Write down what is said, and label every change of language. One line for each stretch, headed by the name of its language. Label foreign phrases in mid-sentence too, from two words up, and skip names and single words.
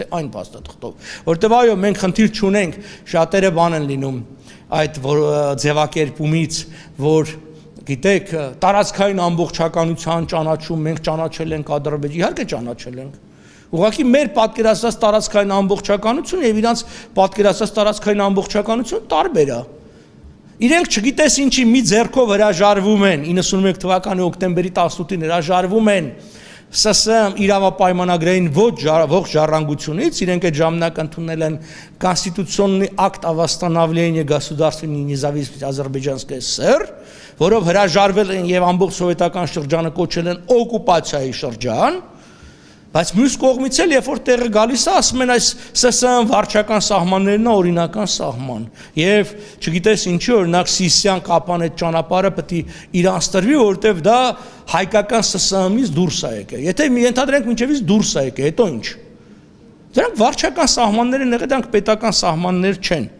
Armenian: թե այն փաստաթղթով։ Որտեւ այո, մենք խնդիր չունենք, շատերը բան են լինում այդ ձևակերպումից, որ գիտեք, տարածքային ամբողջականության ճանաչում մենք ճանաչել ենք Ադրբեջանը, իհարկե ճանաչել ենք։ Ուղղակի մեր պատկերացրած տարածքային ամբողջականություն եւ իրանց պատկերացրած տարածքային ամբողջականություն տարբեր է։ Իրենք չգիտես ինչի մի ձեռքով հրաժարվում են 91 թվականի օկտեմբերի 18-ին հրաժարվում են ՍՍ իրավապայմանագրային ողջ ժառանգությունից, իրենք այդ ժամանակ ընդունել են
Russian: Конституционный акт о восстановлении государственной независимости Азербайджанской ССР,
Armenian: որով հրաժարվել են եւ ամբողջ սովետական շրջանը կոչել են օկուպացիայի շրջան, բայց մյուս կողմից էլ երբ որ տեղը գալիս է, ասում են այս ՍՍ վարչական սահմաններն է օրինական սահման եւ չգիտես ինչի օրինակ Սիսիան կապան այդ ճանապարհը պետք է իրանց տրվի, որովհետեւ դա հայկական ՍՍ-ից դուրս է եկել։ Եթե մի ընդհանրենք մինչեւից դուրս է եկել, հետո ինչ։ Դրանք վարչական սահմաններ են եղել, դրանք պետական սահմաններ չեն։